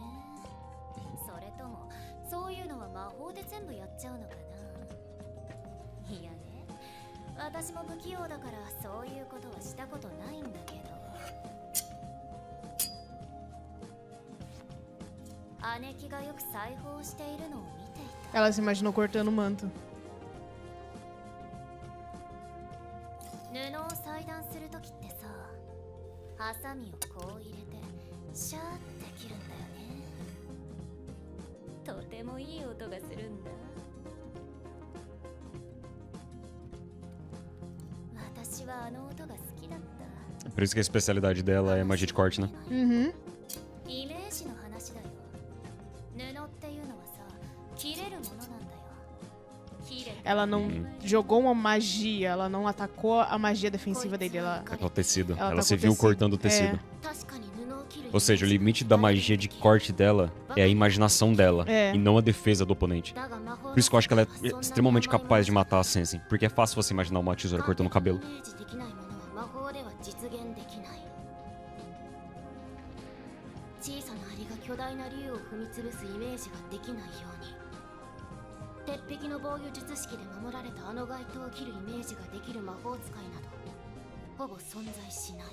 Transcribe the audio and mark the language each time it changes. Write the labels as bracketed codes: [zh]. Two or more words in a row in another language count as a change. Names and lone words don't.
[ja] それともそういうのは魔法で全部やっちゃうのかな。いやね、私も不器用だからそういうことはしたことないんだけど。姉貴がよく裁縫をしているのを見ていた。 [pt] Ela se imaginou cortando o manto. [ja] 布を裁断するときってさ、ハサミをこう入れてシャーって切るんだよね。とてもいい音がするんだ。私はあの音が好きだった。 [pt] Por isso que a especialidade dela é magia de corte, né? Uhum. [ja] イメージの話だよ。布っていうのはさ、切れるものなんだよ。 [pt] Ela não jogou uma magia, ela não atacou a magia defensiva dele. Ela É o tecido. Ela Ela tá se com viu tecido. cortando o tecido. Ou seja, o limite da magia de corte dela é a imaginação dela É. e não a defesa do oponente. Por isso que eu acho que ela é extremamente capaz de matar a Sensei. Porque é fácil você imaginar uma tesoura cortando o cabelo. [ja] 小さなアリが巨大な竜を踏み潰すイメージができないように、鉄壁の防御術式で守られたあの街灯を切るイメージができる魔法使いなどほぼ存在しない。